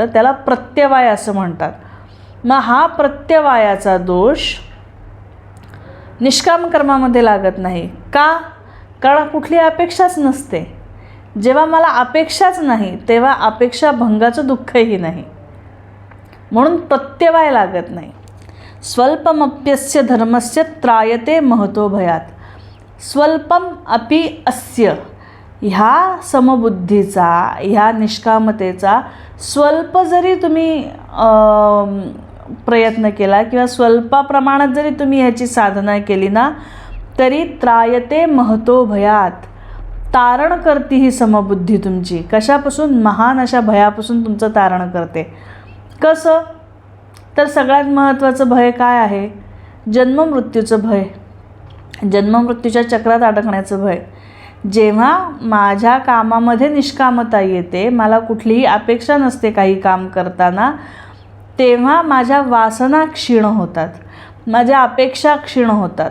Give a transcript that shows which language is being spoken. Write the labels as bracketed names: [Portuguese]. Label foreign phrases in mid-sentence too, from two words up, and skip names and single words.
[Marathi] त्याला प्रत्यवाय असं म्हणतात. मग हा प्रत्यवायाचा दोष निष्काम कर्मामध्ये लागत नाही. का? कारण कुठली अपेक्षाच नसते. जेव्हा मला अपेक्षाच नाही तेव्हा अपेक्षा भंगाचं दुःखही नाही, म्हणून प्रत्यवाय लागत नाही. [Sanskrit] स्वल्पमप्यस्य धर्मस्य त्रायते महतो भयात. स्वल्पम अपि अस्य, [Marathi] ह्या समबुद्धीचा, ह्या निष्कामतेचा स्वल्प जरी तुम्ही प्रयत्न केला किंवा स्वल्पाप्रमाणात जरी तुम्ही ह्याची साधना केली ना, तरी [Sanskrit] त्रायते महतो भयात, [Marathi] तारण करते ही समबुद्धी तुमची. कशापासून? महान अशा भयापासून तुमचं तारण करते. कसं? तर सगळ्यात महत्त्वाचं भय काय आहे? जन्ममृत्यूचं भय, जन्ममृत्यूच्या चक्रात अडकण्याचं भय. जेव्हा माझ्या कामामध्ये निष्कामता येते, मला कुठलीही अपेक्षा नसते काही काम करताना, तेव्हा माझ्या वासना क्षीण होतात, माझ्या अपेक्षा क्षीण होतात.